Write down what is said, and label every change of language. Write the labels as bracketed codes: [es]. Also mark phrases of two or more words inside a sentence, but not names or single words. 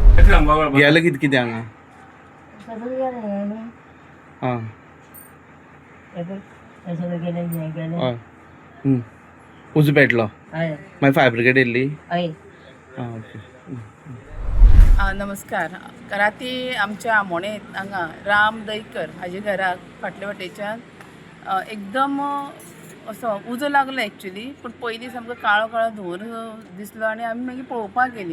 [kok] गेले किती हांगा सगळं गेलं न्ही. हां सगळं गेलं नाही गेलं. हय उजो पेटलो हय मागीर [en] fire brigade [kok] येयल्ली. हय. आं ओके. नमस्कार. राती आमच्या आमोणे हांगा राम दहीकर हाजे घराक फाटले वाटेच्यान एकदम असो उजो लागलो एक्चुली, पूण पयलीं सामको काळो काळो धुंवर दिसलो आनी आमी मागीर पळोवपाक गेलीं.